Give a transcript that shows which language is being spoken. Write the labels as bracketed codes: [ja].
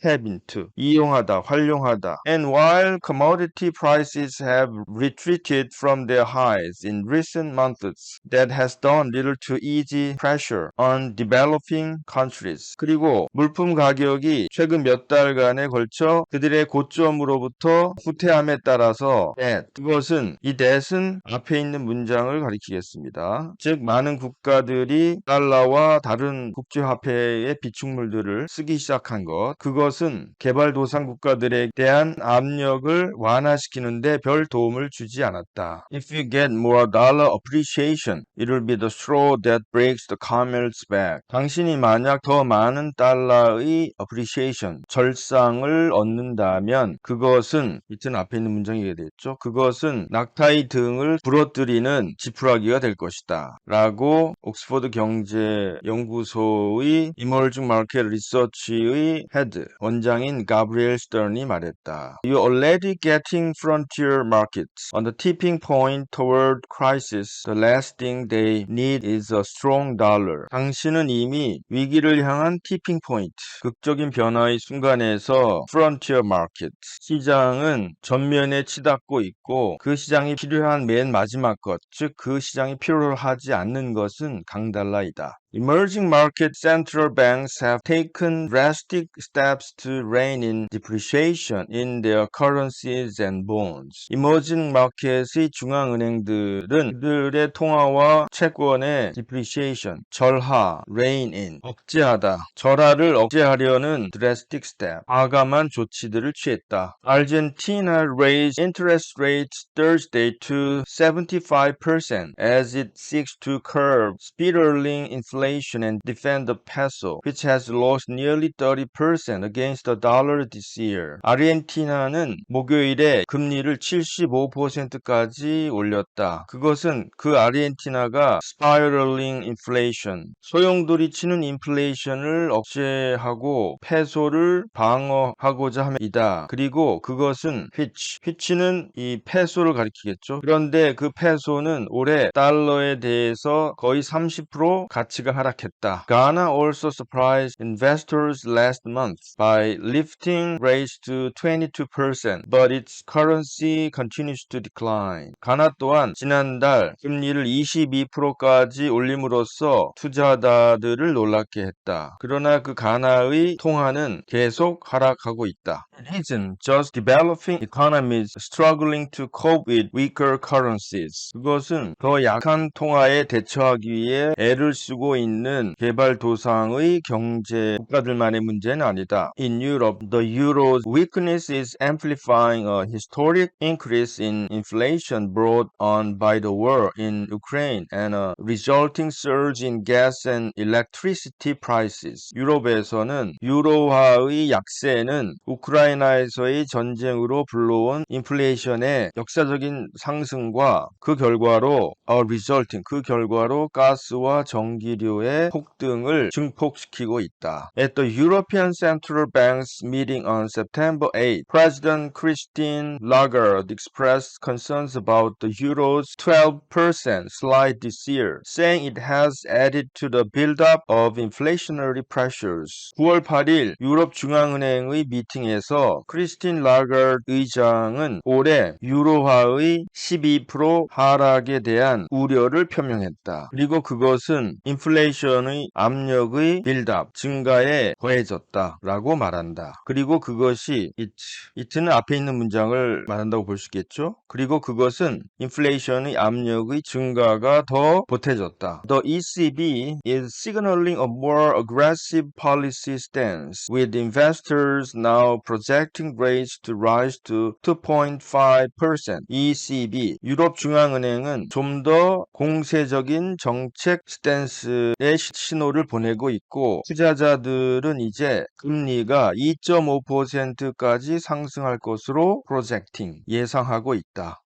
[en] tap into, [ko] 이용하다, 활용하다. [en] And while commodity prices have retreated from their highs in recent months, that has done little to ease pressure on developing countries. [ko] 그리고 물품 가격이 최근 몇 달간에 걸쳐 그들의 고점으로부터 후퇴함에 따라서 그것은 이 that은 앞에 있는 문장을 가리키겠습니다. 즉 많은 국가들이 달러와 다른 국제화폐의 비축물들을 쓰기 시작한 것, 그것은 개발도상 국가들에 대한 압력을 완화시키는데 별 도움을 주지 않았다. [en] If you get more dollar appreciation, it will be the straw that breaks the camel's back. [ko] 당신이 만약 더 많은 달러의 appreciation, 절상을 얻는다면 그것은 이튼 앞에 있는 문장이 되겠죠. 그것은 낙타의 등을 부러뜨리는 지푸라기가 될 것이다. 라고 옥스퍼드 경제연구소의 Emerging Market Research의 헤드, 원장인 가브리엘 스턴이 말했다. [en] You're already getting frontier markets on the tipping point toward crisis. The last thing they need is a strong dollar. [ko] 당신은 이미 위기를 향한 티핑 포인트, 극적인 변화의 순간에서 frontier market, 시장은 전면에 치닫고 있고 그 시장이 필요한 맨 마지막 것, 즉 그 시장이 필요로 하지 않는 것은 강달러이다. [en] Emerging market central banks have taken drastic steps to rein in depreciation in their currencies and bonds. [ko] Emerging market의 중앙은행들은 그들의 통화와 채권의 depreciation, 절하, rein in, 억제하다, 절하를 억제하려는 drastic step, 과감한 조치들을 취했다. [en] Argentina raised interest rates Thursday to 75% as it seeks to curb spiraling inflation and defend the peso, which has lost nearly 30% against the dollar this year. [ko] 아르헨티나는 목요일에 금리를 75%까지 올렸다. 그것은 그 아르헨티나가 spiraling inflation, 소용돌이치는 인플레이션을 억제하고 페소를 방어하고자 함이다. 그리고 그것은 which는 이 페소를 가리키겠죠. 그런데 그 페소는 올해 달러에 대해서 거의 30% 가치가 하락했다. [en] Ghana also surprised investors last month by lifting rates to 22%, but its currency continues to decline. [ko] 가나 또한 지난달 금리를 22%까지 올림으로써 투자자들을 놀랍게 했다. 그러나 그 가나의 통화는 계속 하락하고 있다. [en] It isn't just developing economies struggling to cope with weaker currencies. [ko] 그것은 더 약한 통화에 대처하기 위해 애를 쓰고 있는 개발도상의 경제 국가들만의 문제는 아니다. [en] In Europe, the euro's weakness is amplifying a historic increase in inflation brought on by the war in Ukraine and a resulting surge in gas and electricity prices. [ko] 유럽에서는 유로화의 약세는 우크라이나에서의 전쟁으로 불러온 인플레이션의 역사적인 상승과 그 결과로 그 결과로 가스와 전기료의 폭등을 증폭시키고 있다. [en] At the European Central Bank's meeting on September 8, President Christine Lagarde expressed concerns about the euro's 12% slide this year, saying it has added to the buildup of inflationary pressures. [ko] 9월 8일 유럽 중앙은행의 미팅에서 크리스틴 라가르드 의장은 올해 유로화의 12% 하락에 대한 우려를 표명했다. 그리고 그것은 인플레이션의 압력의 빌드업, 증가에 더해졌다 라고 말한다. 그리고 그것이 it는 앞에 있는 문장을 말한다고 볼 수 있겠죠. 그리고 그것은 인플레이션의 압력의 증가가 더 보태졌다. [en] The ECB is signaling a more aggressive policy stance, with investors now projecting rates to rise to 2.5%. [ko] ECB, 유럽 중앙은행은 좀 더 공세적인 정책 스탠스의 신호를 보내고 있고 투자자들은 이제 금리가 2.5%까지 상승할 것으로 예상하고 있다.